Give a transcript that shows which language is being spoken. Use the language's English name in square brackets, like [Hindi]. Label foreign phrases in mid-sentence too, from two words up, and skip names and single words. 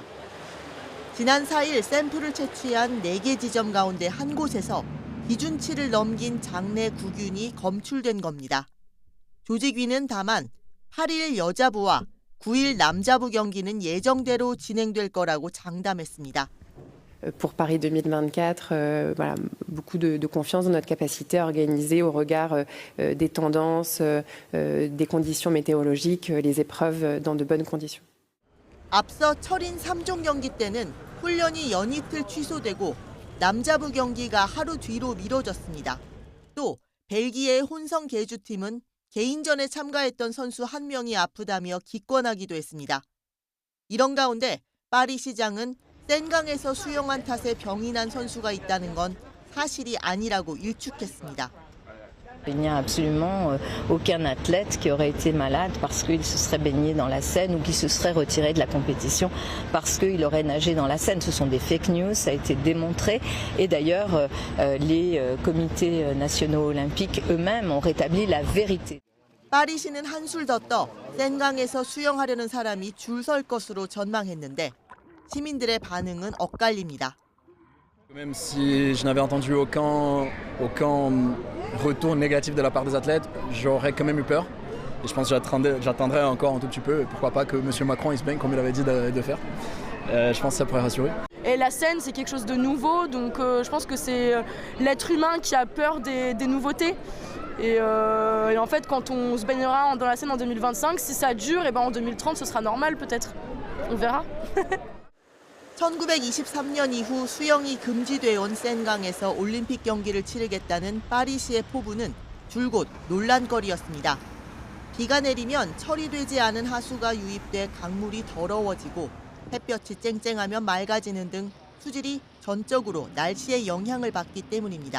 [Korean] 지난 4일 샘플을 채취한 4개 지점 가운데 한 곳에서 기준치를 넘긴 장내 구균이 검출된 겁니다. 조직위는 다만 8일 여자부와 9일 남자부 경기는 예정대로 진행될 거라고 장담했습니다. [French] Pour Paris 2024, voilà, beaucoup de confiance dans notre capacité à organiser au regard des tendances, des conditions météorologiques, les épreuves dans de bonnes conditions. [Korean] 앞서 철인 3종 경기 때는 훈련이 연이틀 취소되고 남자부 경기가 하루 뒤로 미뤄졌습니다. 또 벨기에의 혼성 계주팀은 개인전에 참가했던 선수 한 명이 아프다며 기권하기도 했습니다. 이런 가운데 파리 시장은 센강에서 수영한 탓에 병이 난 선수가 있다는 건 사실이 아니라고 일축했습니다. [French] Il n'y a absolument aucun athlète qui aurait été malade parce qu'il se serait baigné dans la Seine ou qui se serait retiré de la compétition parce qu'il aurait nagé dans la Seine. Ce sont des [English] fake news, [French] ça a été démontré. Et d'ailleurs, les comités nationaux olympiques eux-mêmes ont rétabli la vérité. [Korean] 파리시는 한술 더 떠 센강에서 수영하려는 사람이 줄 설 것으로 전망했는데 시민들의 반응은 엇갈립니다. [French] Même si je n'avais entendu aucun retour négatif de la part des athlètes, j'aurais quand même eu peur. Et je pense que j'attendrai encore un tout petit peu. Pourquoi pas que M. Macron il se baigne comme il avait dit de faire. Je pense que ça pourrait rassurer. Et la Seine, c'est quelque chose de nouveau, donc je pense que c'est l'être humain qui a peur des nouveautés. Et en fait, quand on se baignera dans la Seine en 2025, si ça dure, et ben en 2030, ce sera normal peut-être. On verra. [Korean] 1923년 이후 수영이 금지돼 온 센강에서 올림픽 경기를 치르겠다는 파리시의 포부는 줄곧 논란거리였습니다. 비가 내리면 처리되지 않은 하수가 유입돼 강물이 더러워지고 햇볕이 쨍쨍하면 맑아지는 등 수질이 전적으로 날씨의 영향을 받기 때문입니다.